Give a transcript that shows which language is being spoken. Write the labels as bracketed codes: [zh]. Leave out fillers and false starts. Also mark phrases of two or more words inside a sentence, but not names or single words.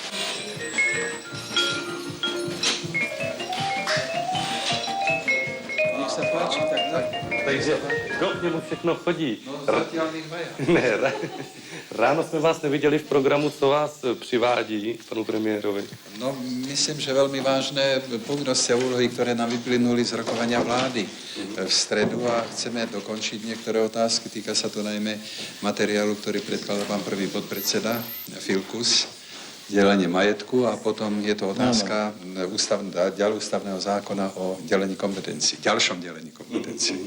[cs] Nech se páči, tak. Takže kdo k němu všechno chodí? Ne, ráno jsme vás neviděli v programu, co vás přivádí panu premiérovi. No, [sk] myslím, že veľmi vážne povinnosti a úlohy, ktoré nám vyplynuli z rokovania vlády v stredu a chceme dokončiť niektoré otázky. Týka sa to najmä materiálu, ktorý predkladá pán prvý podpredseda Filkus, delenie majetku a potom je to otázka ústavného zákona o delení kompetencií, ďalšom delení kompetencií.